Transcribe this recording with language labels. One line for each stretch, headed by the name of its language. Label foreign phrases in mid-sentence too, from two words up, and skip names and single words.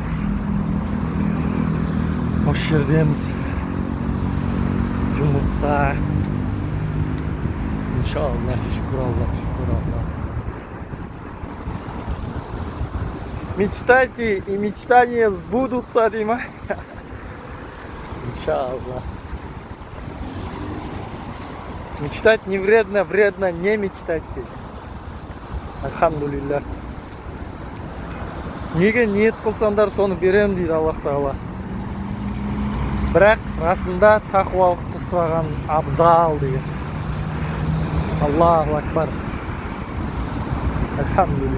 Kazakh: осы жердеміз, жұмыста. Иншалла, шүкір Аллах, шүкір Аллах.
Russian: Мечтайте, и мечтания сбудутся, Дима. Иншалла. Мечтать не вредно, вредно не мечтать. Альхамдулилля.
Kazakh: Неге ниет қылсаңдар, соны берем дейді Аллах Тағала. Бірақ расында тақуалықты сұраған абзал деген.
Arabic: الله أكبر. الحمد لله.